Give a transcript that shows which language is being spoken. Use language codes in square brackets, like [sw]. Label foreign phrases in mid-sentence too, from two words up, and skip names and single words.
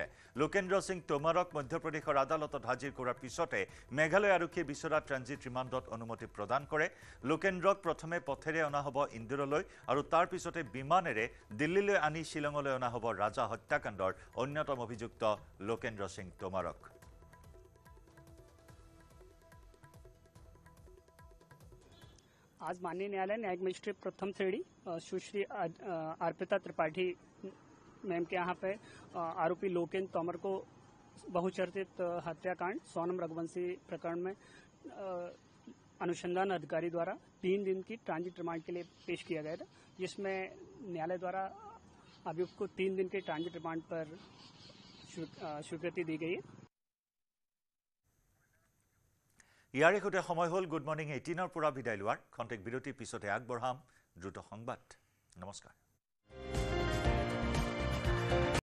[as] লোকেন্দ্ৰ সিং তোমাৰক মধ্যপ্ৰদেশৰ আদালতত হাজিৰ কৰাৰ পিছতে মেঘালয় আৰক্ষীয়ে বিচৰা ট্ৰেঞ্জিট ৰিমাণ্ডত অনুমতি প্ৰদান কৰে। লোকেন্দ্ৰক প্ৰথমে পথেৰে অনা হ'ব ইন্দোৰলৈ আৰু তাৰ পিছতে বিমানেৰে দিল্লীলৈ আনি শ্বিলঙলৈ অনা হ'ব ৰাজা হত্যাকাণ্ডৰ অন্যতম অভিযুক্ত লোকেন্দ্ৰ সিং তোমাৰক। [hi] आज माननीय न्यायालय न्यायिक मजिस्ट्रेट प्रथम श्रेणी सुश्री अर्पिता त्रिपाठी मैम के यहाँ पे आरोपी लोकेंद्र तोमर को बहुचर्चित हत्याकांड सोनम रघुवंशी प्रकरण में अनुसंधान अधिकारी द्वारा 3 दिन की ट्रांजिट रिमांड के लिए पेश किया गया था, जिसमें न्यायालय द्वारा अभियुक्त को 3 दिन के ट्रांजिट रिमांड पर स्वीकृति दी गई है। [as] ইয়াৰে সৈতে সময় হ'ল গুড মৰ্নিং 18ৰ পৰা বিদায় লোৱাৰ। খন্তেক বিৰতিৰ পিছতে আগবঢ়াম দ্ৰুত সংবাদ। নমস্কাৰ।